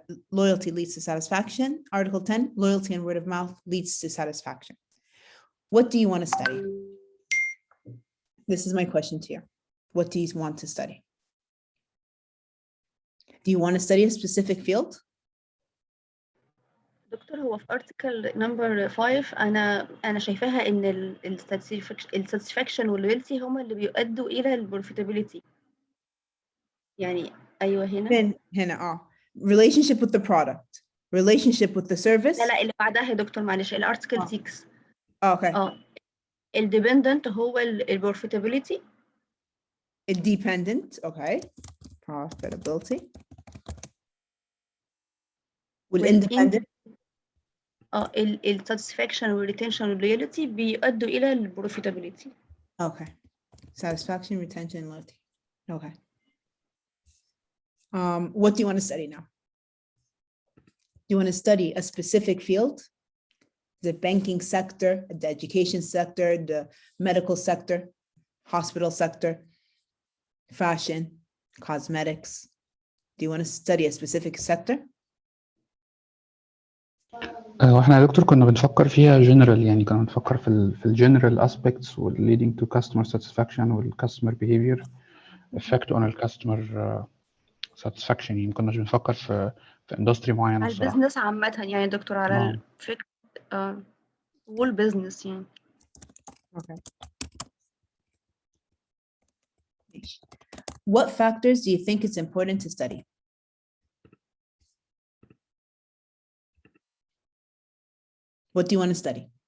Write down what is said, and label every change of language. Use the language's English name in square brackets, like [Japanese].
[English] Loyalty leads to satisfaction. Article 10, loyalty and word of mouth leads to satisfaction. What do you want to study? This is my question to you. What do you want to study? Do you want to study a specific field? [Arabic] دكتور هو في [English] article number 5 [Arabic] أنا شايفاها إن ال satisfaction وال loyalty هما اللي بيؤدوا إلى ال profitability. يعني أيوه هنا. [English] Relationship with the product, relationship with the service. [Arabic] لا اللي بعدها يا دكتور معلش الارتكل 6. [English] Okay. [Arabic] الديبندنت هو ال profitability. [English] Dependent, okay. Profitability. والindependent. [Arabic] ال satisfaction وال retention وال loyalty بيؤدوا إلى ال profitability. [English] Okay. Satisfaction, retention, loyalty. Okay. What do you want to study now? Do you want to study a specific field? The banking sector, the education sector, the medical sector, hospital sector, fashion, cosmetics? Do you want to study a specific sector? [Arabic] واحنا يا دكتور كنا بنفكر فيها جنرال يعني كنا بنفكر في الجنرال اسبيكتس [English] leading to customer satisfaction [Arabic] وال [English] customer behavior effect on the customer satisfaction [Arabic] يعني ما كناش بنفكر في اندستري معينه على الصراحه. البيزنس عامة يعني دكتور على الفكرة والبيزنس يعني. [English] Okay. What factors do you think it's important to study? What do you want to study?